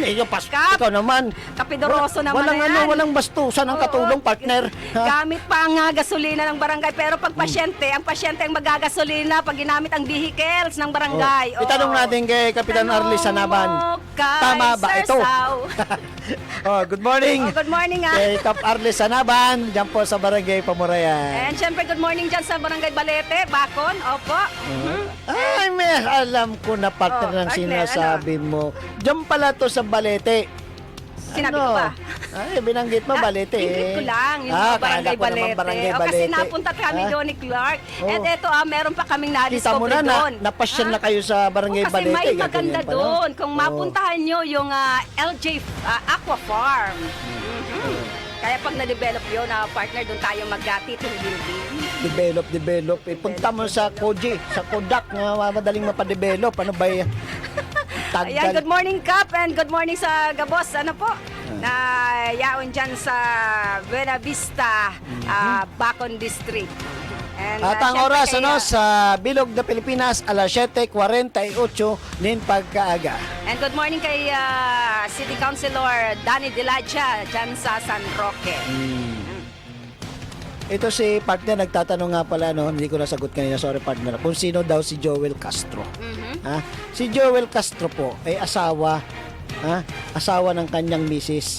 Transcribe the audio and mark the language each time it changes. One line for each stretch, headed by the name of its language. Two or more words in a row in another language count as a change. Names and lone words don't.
Filipino: Kap. ikaw naman. Kapidoroso naman Walang na yan. walang bastusan ng Oo, katulong, partner. Ha? Gamit pa ang gasolina ng barangay. Pero pag pasyente, ang pasyente ang magagasolina pag ginamit ang vehicles ng barangay. Oh. Itanong natin kay Kapitan Arlie Sanaban. Tama ba ito?
English: Good morning. Good morning
Filipino: Kay Kap Arlie Sanaban, dyan po sa Barangay Pamurayan. And syempre,
English: good morning
Filipino: dyan sa barangay Balete, Bacon. Opo. Ay, may alam ko na partner ng partner, sinasabi mo. Diyan pala to sa Balete. Sinabi ko ba? Ay, binanggit mo Balete. Ingrid ko lang, yung Ah, barangay kala ko naman Balete. Barangay Kasi Balete. napunta kami Ah. doon ni Clark. Oh. At eto, meron pa kaming Kita mo na-discover na, doon. napasyal na kayo sa Barangay Kasi Balete. may ganyan maganda pala. doon. Kung Oh. mapuntahan nyo yung LJ Aqua Farm. Kaya pag na-develop yun, partner, doon tayo mag-title building. Develop. Punta mo sa Koji, sa Kodak, na madaling mapadevelop. Ano ba yan? Ayan,
English: good morning, Kap, and good morning
Bikol: sa Gabos.
Filipino: Ano po?
Bikol: Na yaon dyan sa Buena Vista, Bacon District.
Filipino: And, At ang syempre oras kay,
Bikol: sa Bilog na Pilipinas, alas 7:48 nin pagkaaga.
English: And good morning
Filipino: kay City Councilor Danny Dilacha dyan sa San Roque. Ito si partner nagtatanong nga pala, no, hindi ko nasagot kanina, sorry partner, kung sino daw si Joel Castro. Ha? Si Joel Castro po ay asawa ng kanyang misis.